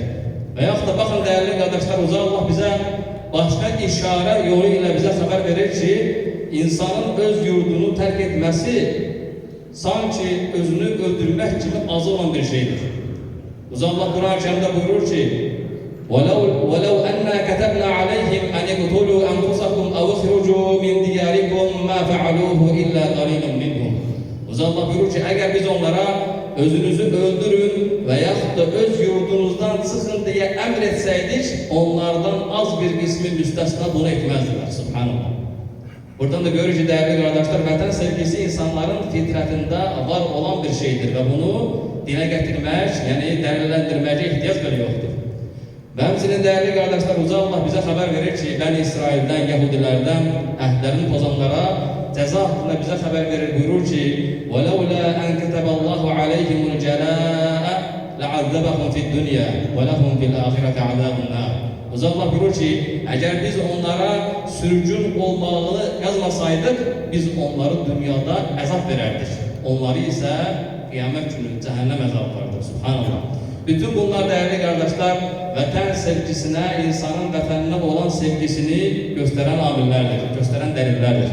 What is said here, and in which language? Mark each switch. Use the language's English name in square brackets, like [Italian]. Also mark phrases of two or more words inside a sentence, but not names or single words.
[Azerbaijani] Və yaxud da baxın, dəyərli qardaşlar, Allah bizə başqa işarə yolu ilə bizə xəbər verir ki, insanın öz yurdunu tərk etməsi sanki özünü öldürmək kimi azı olan bir şeydir. Allah Quran-ı Kərimdə buyurur ki, [Arabic] وَلَوْ أَنَّا كَتَبْنَا عَلَيْهِمْ أَنْ اقْتُلُوا أَنْفُسَكُمْ أَوْ اخْرُجُوا مِنْ دِيَارِكُمْ مَا فَعَلُوهُ إِلَّا قَلِيلٌ مِنْهُمْ. [Azerbaijani] Allah buyurur ki, əgər biz onlara özünüzü öldürün və yaxud da öz yurdunuzdan çıxın deyə əmr etsəydik, onlardan az bir qismi müstəsna bunu etməzdilər. Subhanallah. Buradan da görürük ki, dəyərli qardaşlar, vətən sevgisi insanların fitrətində var olan bir şeydir və bunu dilə gətirmək, yəni dəlilləndirməyə ehtiyac belə yoxdur. Və həmçinin dəyərli qardaşlar, Allah bizə xəbər verir ki, Bəni İsraildən, Yahudilərdən, əhdlərini pozanlara cəza haqqında bizə xəbər verir, buyurur ki, [Arabic] وَلَوْلَا أَنْ كَتَبَ اللّٰهُ عَلَيْهِمُ الْجَلَاءَ لَعَذَّبَهُمْ فِي الدُّنْيَا وَلَهُمْ فِي الْآخِرَةِ عَذَابُ النَّارِ. [Azerbaijani] Allah buyurur ki, əgər biz onlara sürgün olmağını yazmasaydıq, biz onları dünyada əzab verərdik. Onları isə qiyamət günü cəhənnəm əzabı vardır. Subhanallah. Bütün bunlar dəyərli qardaşlar, vətən sevgisinə, insanın vətəninə olan sevgisini göstərən amillərdir, göstərən dəlillərdir.